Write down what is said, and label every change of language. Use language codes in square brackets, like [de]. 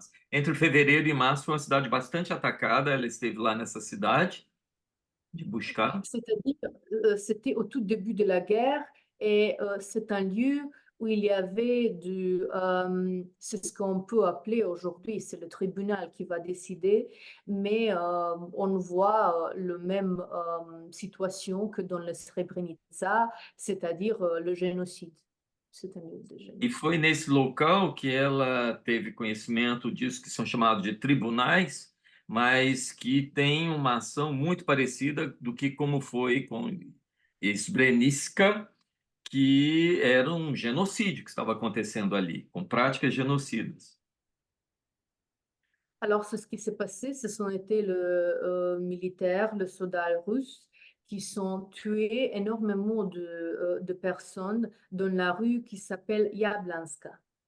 [pt] Entre fevereiro e março foi uma cidade bastante atacada. Ela esteve lá nessa cidade de buscar. [fr] C'est-à-dire, c'était au tout début de la guerre et c'est un lieu où il y avait c'est ce qu'on peut appeler aujourd'hui, c'est le tribunal qui va décider, mais on voit le même situation que dans le Srebrenica, c'est-à-dire le génocide. C'est un lieu de génocide. [pt] E foi nesse local que ela teve conhecimento disso que são chamados de tribunais, mas que tem uma ação muito parecida do que como foi com Srebrenica, que era um genocídio que estava acontecendo ali, com práticas genocidas. [fr] Alors, ce qui s'est passé, ce sont été le militaire, le soldat russe qui sont tués énormément de personnes dans la rue qui s'appelle Yablanska.